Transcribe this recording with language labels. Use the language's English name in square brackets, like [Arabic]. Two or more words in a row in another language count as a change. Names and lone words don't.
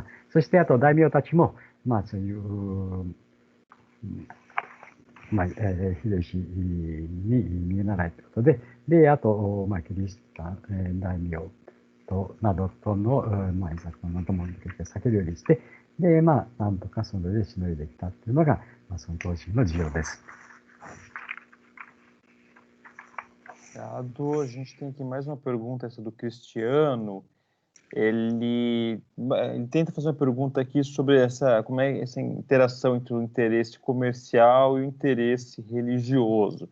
[Japanese] そしてあと大名たちも、そういう、秀吉に見習いということで、であと、キリシタン大名などとの、いざこのともに避けるようにして、で、なんとかそれでしのいできたっていうのが、その当時の事情です。 [Portuguese] A gente tem aqui mais uma pergunta, essa do Cristiano. Ele tenta fazer uma pergunta aqui sobre como é essa interação entre o interesse comercial e o interesse religioso.